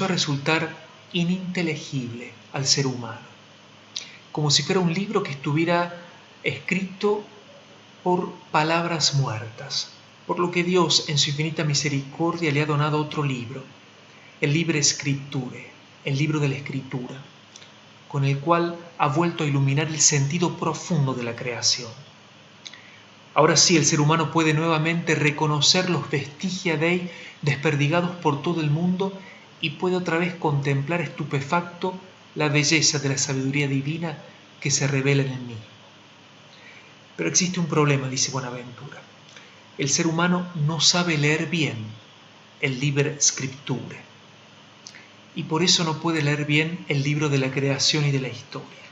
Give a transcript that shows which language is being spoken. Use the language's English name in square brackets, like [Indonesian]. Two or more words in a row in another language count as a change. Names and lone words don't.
[Spanish] a resultar ininteligible al ser humano, como si fuera un libro que estuviera escrito por palabras muertas, por lo que Dios en su infinita misericordia le ha donado otro libro, el [Latin] Libre Scripture, [Spanish] el libro de la Escritura, con el cual ha vuelto a iluminar el sentido profundo de la creación. Ahora sí, el ser humano puede nuevamente reconocer los [Latin] vestigia Dei [Spanish] desperdigados por todo el mundo y puede otra vez contemplar estupefacto la belleza de la sabiduría divina que se revela en el mismo. Pero existe un problema, dice Buenaventura. El ser humano no sabe leer bien el [Latin] Liber Scripture [Spanish] y por eso no puede leer bien el libro de la creación y de la historia.